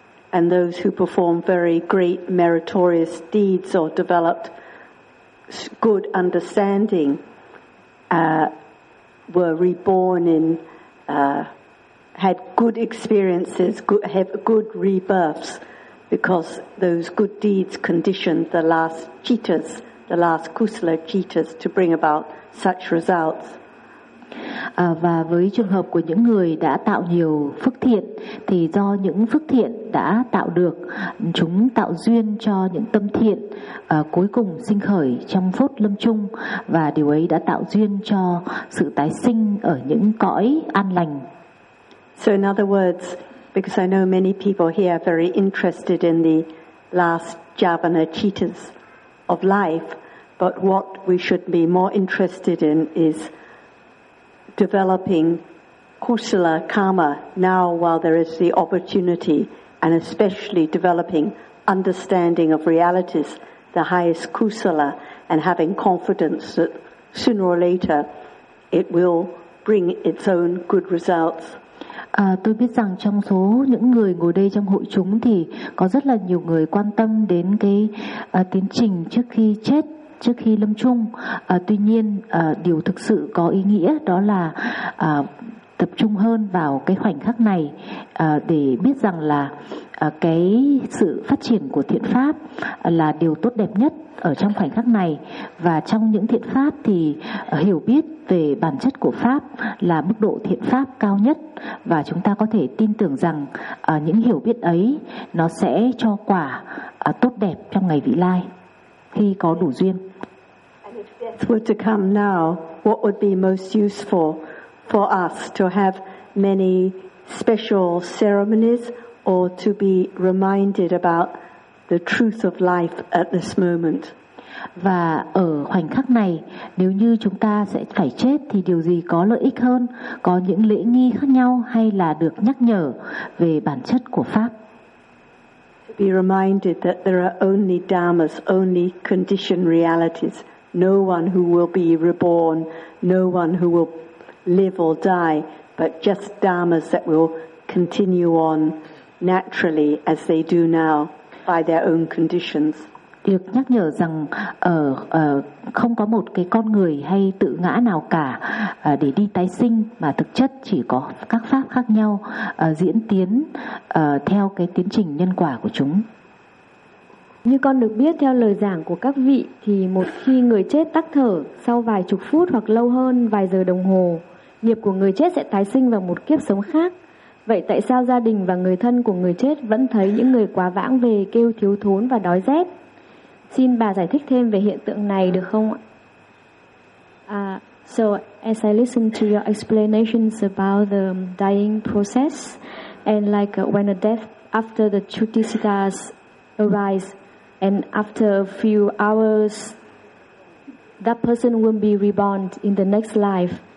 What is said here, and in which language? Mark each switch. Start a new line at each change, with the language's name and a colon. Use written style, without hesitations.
English: And those who perform very great meritorious deeds or developed good understanding were reborn in had good experiences, good, have good rebirths, because those good deeds conditioned the last cittas, the last kusala cittas, to bring about such results.
Vietnamese: Và với trường hợp của những người đã tạo nhiều phước thiện, thì do những phước thiện đã tạo được, chúng tạo duyên cho những tâm thiện cuối cùng sinh khởi trong phút lâm chung, và điều ấy đã tạo duyên cho sự tái sinh ở những cõi an lành.
English: So in other words, because I know many people here are very interested in the last jhāvana cittas of life, but what we should be more interested in is developing kusala karma now while there is the opportunity, and especially developing understanding of realities, the highest kusala, and having confidence that sooner or later it will bring its own good results.
Vietnamese: Tôi biết rằng trong số những người ngồi đây trong hội chúng thì có rất là nhiều người quan tâm đến cái tiến trình trước khi chết, trước khi lâm chung. Tuy nhiên điều thực sự có ý nghĩa đó là tập trung hơn vào cái khoảnh khắc này để biết rằng là cái sự phát triển của thiện pháp là điều tốt đẹp nhất ở trong khoảnh khắc này. Và trong những thiện pháp thì hiểu biết về bản chất của pháp là mức độ thiện pháp cao nhất, và chúng ta có thể tin tưởng rằng những hiểu biết ấy nó sẽ cho quả tốt đẹp trong ngày vị lai khi có đủ duyên.
English: If this were to come now, what would be most useful for us, to have many special ceremonies or to be reminded about the truth of life at this moment?
Vietnamese: Và ở khoảnh khắc này, nếu như chúng ta sẽ phải chết thì điều gì có lợi ích hơn? Có những lễ nghi khác nhau hay là được nhắc nhở về bản chất của pháp?
English: To be reminded that there are only dharmas, only conditioned realities. No one who will be reborn, no one who will live or die, but just dharmas that will continue on naturally as they do now by their own conditions.
Vietnamese: Được nhắc nhở rằng không có một cái con người hay tự ngã nào cả để đi tái sinh, mà thực chất chỉ có các pháp khác nhau diễn tiến theo cái tiến trình nhân quả của chúng. Như con được biết theo lời giảng của các vị thì một khi người chết tắc thở sau vài chục phút hoặc lâu hơn vài giờ đồng hồ, nghiệp của người chết sẽ tái sinh vào một kiếp sống khác. Vậy tại sao gia đình và người thân của người chết vẫn thấy những người quá vãng về kêu thiếu thốn và đói rét? Xin bà giải thích thêm về hiện tượng này được không ạ?
English: So as I listen to your explanations about the dying process and like when a death after the chutisitas arise, and after a few hours, that person will be reborn in the next life.